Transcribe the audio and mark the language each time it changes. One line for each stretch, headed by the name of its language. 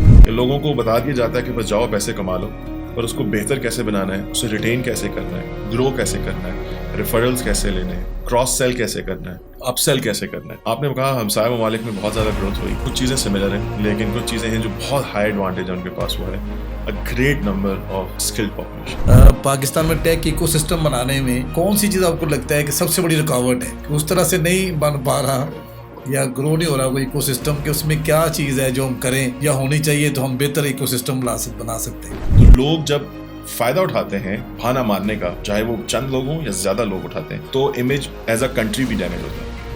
Urdu: کہ لوگوں کو بتا دیا جاتا ہے کہ بس جاؤ پیسے کما لو، اور اس کو بہتر کیسے بنانا ہے، اسے ریٹین کیسے کرنا ہے، گرو کیسے کرنا ہے، ریفرلز کیسے لینے ہیں، کراس سیل کیسے کرنا ہے، اپ سیل کیسے کرنا ہے. آپ نے کہا ہمسایہ ممالک میں بہت زیادہ گروتھ ہوئی، کچھ چیزیں سملر ہیں لیکن کچھ چیزیں ہیں جو بہت ہائی ایڈوانٹیج ان کے پاس ہوا ہے.
English: A great number of skilled population.
Urdu: Pakistan میں ٹیک ایکو سسٹم بنانے میں کون سی چیز آپ کو لگتا ہے کہ سب سے بڑی رکاوٹ ہے کہ اس طرح سے نہیں بن پا رہا یا گرو نہیں ہو رہا کوئی ایکو سسٹم، کہ اس میں کیا چیز ہے جو ہم کریں یا ہونی چاہیے تو ہم بہتر ایکو سسٹم بنا سکتے ہیں؟ تو لوگ جب فائدہ اٹھاتے ہیں بہانہ مارنے کا، چاہے وہ چند لوگ ہوں یا زیادہ لوگ اٹھاتے ہیں، تو امیج ایز اے کنٹری بھی ڈیمیج ہوتا ہے.